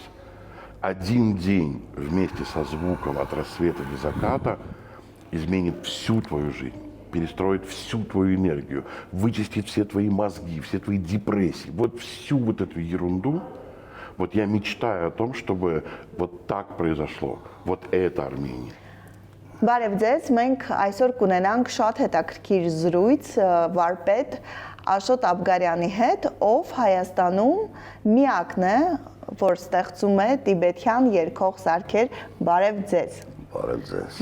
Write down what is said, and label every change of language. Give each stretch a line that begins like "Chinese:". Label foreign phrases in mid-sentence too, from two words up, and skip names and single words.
Russian: Один день вместе со звуком от рассвета до заката изменит всю твою жизнь, перестроит всю твою энергию, вычистит все твои мозги, все твои депрессии, вот всю вот эту ерунду. Вот я мечтаю о том, чтобы вот так произошло. Вот это Армения.
Armenian: Բարև ձեզ, մենք այսօր կունենանք շատ հետաքրքիր զրույց վարպետ Աշոտ Աբգարյանի հետ, ով Հայաստանում միակն է, որ ստեղծում է տիբեթյան երգող սարքեր։ Բարև ձեզ։ Բարև ձեզ։